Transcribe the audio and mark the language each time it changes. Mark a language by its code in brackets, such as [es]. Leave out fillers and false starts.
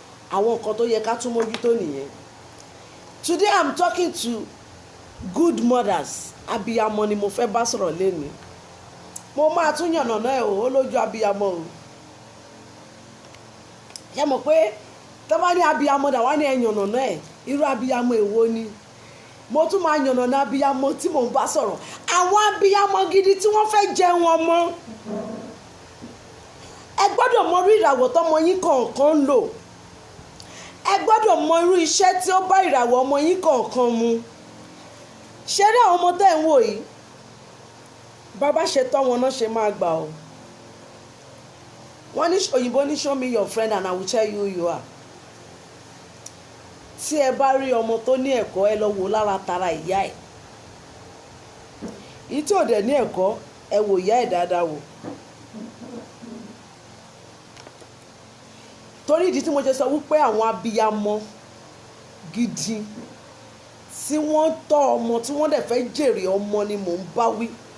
[yo] Àwọn nǹkan tó yẹ ká tún mójútó nìyẹn. [en] Today I'm talking to good mothers. [yo] Abiyamọ ni mo fẹ́ bá sọ̀rọ̀ lénìí. Mo máa tún yànnà náà ó lójú abiyamọ o. Ṣé mọ̀ pé tó bá ní abiyamọ dà wá ní ẹ̀yànnà náà irú abiyamọ èwo ni? Mo tún máa yànnà náà abiyamọ tí mò ń bá sọ̀rọ̀. Àwọn abiyamọ gidi tí wọ́n fẹ́ jẹun ọmọ. Ẹ gbọ́dọ̀ mọ irú ìràwọ̀ tọ́mọ yín kọ̀ọ̀kan ń lò. Ẹ gbọ́dọ̀ mọ irú iṣẹ́ tí ó bá ìràwọ̀ ọmọ yín kọ̀ọ̀kan mu. Ṣé rí àwọn ọmọ tẹ́ ń wò yìí? bàbá ṣe tọ́ wọn náà ṣe máa gbà ọ́. Wọ́n ní òyìnbó ní [en] show me your friend and I will tell you who you are. [yo] Tí ẹ bá rí ọmọ tó ní ẹ̀kọ́ ẹ lọ wò lára tara ìyá ẹ̀. Èyí tí ò dẹ̀ ní ẹ̀kọ́ ẹ wò ìyá ẹ̀ dáadáa wò. Torí ìdí tí mo ṣe sọ wípé àwọn abiyamọ gidi tí wọ́n tọ́ ọmọ tí wọ́n dẹ̀ fẹ́ jèrè ọmọ ni mò ń bá wí.